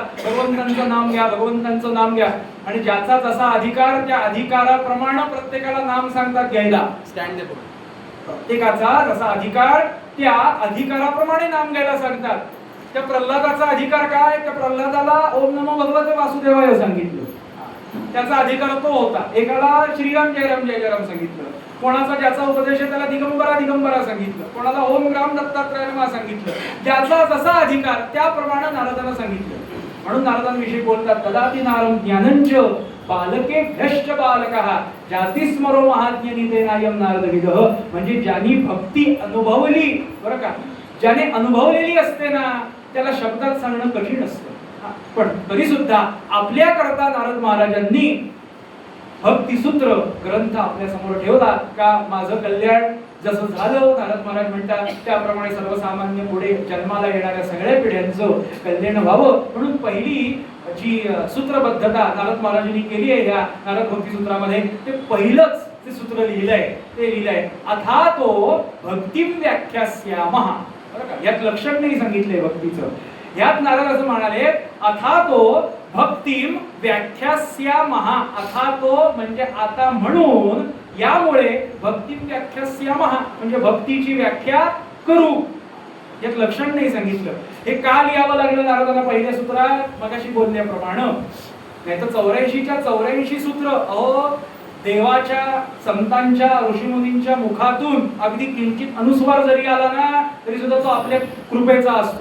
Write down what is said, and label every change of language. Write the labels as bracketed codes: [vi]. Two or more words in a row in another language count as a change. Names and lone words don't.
[mr] भगवंतांचं नाम घ्या, भगवंतांचं नाम घ्या. आणि ज्याचा जसा अधिकार त्या अधिकाराप्रमाणे प्रत्येकाला नाम सांगतात घ्यायला. स्टँड प्रत्येकाचा जसा अधिकार त्या अधिकाराप्रमाणे नाम घ्यायला सांगतात. त्या प्रल्हादाचा अधिकार काय? त्या प्रल्हादाला [sa] ओम नमो भगवते वासुदेवाय [mr] सांगितलं, त्याचा अधिकार तो होता. एकाला [sa] श्रीराम जय राम जय जय राम [mr] सांगितलं, कोणाचा ज्याचा उपदेश आहे त्याला दिगंबरा दिगंबरा सांगितलं, कोणाला [sa] ओम राम दत्तात्रय नमः [mr] सांगितलं. ज्याचा जसा अधिकार त्याप्रमाणे नारदांना सांगितलं. म्हणून नारदांविषयी बोलतात [sa] तदाति नारम ज्ञानंच बालके भ्रष्ट बालकः जाती स्मरो महाज्ञानी तेनायम नारदविदः. [mr] म्हणजे ज्यांनी भक्ती अनुभवली, बरं का, ज्याने अनुभवलेली असते ना त्याला शब्दात सांगणं कठीण असतं. पण तरी सुद्धा आपल्या करता नारद महाराजांनी भक्तिसूत्र ग्रंथ आपल्या समोर ठेवला का माझं कल्याण जसं झालं, नारद महाराज म्हणतात त्याप्रमाणे सर्वसामान्य पुढे जन्माला येणाऱ्या सगळ्या पिढ्यांचं कल्याण व्हावं. म्हणून पहिली जी सूत्रबद्धता नारद महाराजांनी केली आहे या नारद भक्ती सूत्रामध्ये, ते पहिलंच ते सूत्र लिहिलंय, ते लिहिलंय [sa] अथातो भक्तिम व्याख्यास्यामः. [mr] बरं का, यात लक्षण नाही सांगितलंय भक्तीचं. यात नारद असं म्हणाले [sa] अथातो भक्तिम व्याख्यास्यामः. [mr] अथातो म्हणजे आता, म्हणून, यामुळे [sa] भक्तिम व्याख्यास्यामः [mr] म्हणजे भक्तीची व्याख्या करू. यात लक्षण नाही सांगितलं. हे का लिहावं लागलं नारदांना पहिल्या सूत्रात? मगाशी बोलल्याप्रमाणे. नाही तर 84च्या 84 सूत्र अहो देवाच्या संतांच्या ऋषीमुनींच्या मुखातून अगदी किंचित अनुस्वार जरी आला ना तरी सुद्धा तो आपल्या कृपेचा असतो.